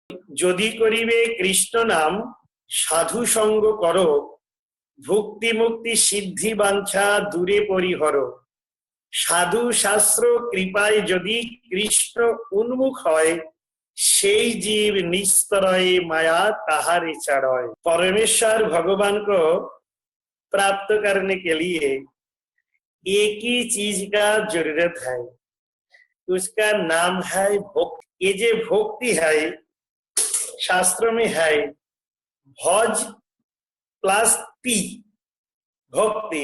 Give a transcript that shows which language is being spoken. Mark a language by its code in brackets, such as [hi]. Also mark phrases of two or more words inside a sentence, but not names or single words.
[bn] যদি করিবে কৃষ্ণ নাম সাধু সঙ্গ করো, ভুক্তি মুক্তি সিদ্ধি বাঞ্ছা দূরে পরিহর। সাধু শাস্ত্র কৃপায় যদি কৃষ্ণ উন্মুখ হয়, সেই জীব নিস্তরয় মায়া তাহারে চঢ়য়। [hi] परमेश्वर भगवान को प्राप्त करने के लिए एक ही चीज का जरूरत है, उसका नाम है भक्ति। ये जो भक्ति है शास्त्र में है भज प्लस ती, भक्ति।